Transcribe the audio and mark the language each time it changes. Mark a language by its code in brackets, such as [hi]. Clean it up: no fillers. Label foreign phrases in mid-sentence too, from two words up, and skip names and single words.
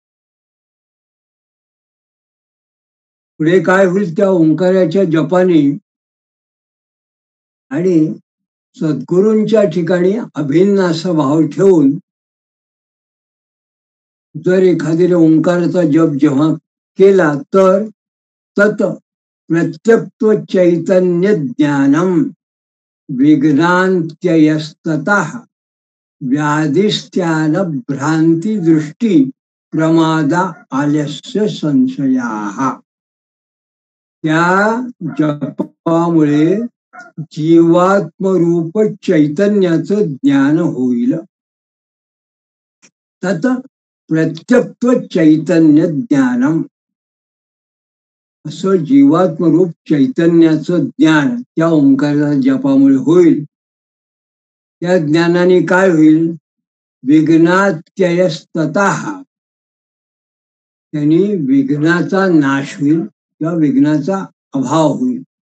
[mr] पुढे काय होईल त्या ओंकाराच्या जपाने, आणि सद्गुरूंच्या ठिकाणी अभिन्न असा भाव ठेवून जर एखाद्याने ओंकाराचा जप जेव्हा केला तर [sa] तत प्रत्यक्त्व चैतन्य ज्ञानम विघ्नांत्ययस्ततः व्याधिस्त्यान भ्रांती दृष्टी प्रमादा आलस्य संशयाः. [mr] त्या जपामुळे जीवात्मरूप चैतन्याचं ज्ञान होईल. [sa] तत प्रत्यक्त्व चैतन्य ज्ञानम, [mr] असं जीवात्मरूप चैतन्याचं ज्ञान त्या ओंकाराच्या जपामुळे होईल. त्या ज्ञानाने काय होईल, विघ्नात्ययस्ततः, त्यांनी विघ्नाचा नाश होईल किंवा विघ्नाचा अभाव होईल.